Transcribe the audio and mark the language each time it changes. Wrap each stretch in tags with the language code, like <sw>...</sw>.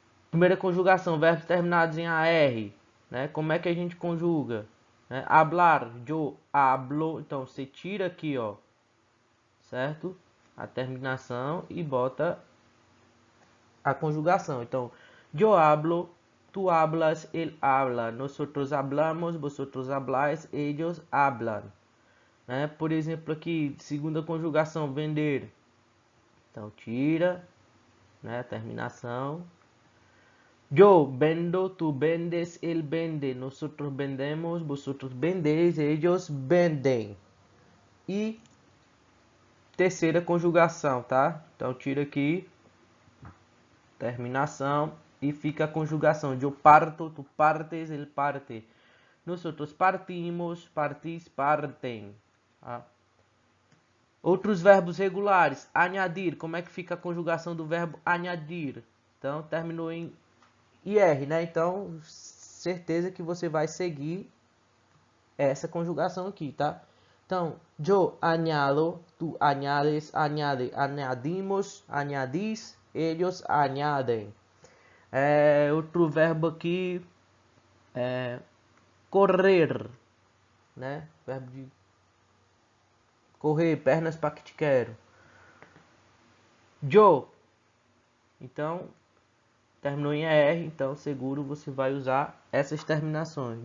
<pt>Primeira conjugação, verbos terminados em AR, né? Como é que a gente conjuga? Né?</pt> <es>Hablar, yo hablo.</es> <pt>Então, você tira aqui, ó, certo? A terminação e bota a conjugação.</pt> <es>Então, yo hablo, tú hablas, él habla. Nosotros hablamos, vosotros habláis, ellos hablan.</es> <pt>Né? Por exemplo, aqui, segunda conjugação, vender. Então, tira, né? A terminação.</pt> <es>Yo vendo, tú vendes, él vende, nosotros vendemos, vosotros vendéis, ellos vendem.</es> <pt>E terceira conjugação, tá? Então tira aqui, terminação, e fica a conjugação. Eu parto, tu partes, ele parte.</pt> <es>Nosotros partimos, partis,</es> <pt>partem. Tá? Outros verbos regulares. Añadir, como é que fica a conjugação do verbo añadir? Então terminou em IR, né? Então, certeza que você vai seguir essa conjugação aqui, tá?</pt> <es>Então, yo añado, tú añades, añade, añadimos, añadís, ellos añadem.</es> <pt>Outro verbo aqui é correr, né? Verbo de correr, pernas para que te quero. Yo. Então, terminou em ER, então seguro você vai usar essas terminações.</pt>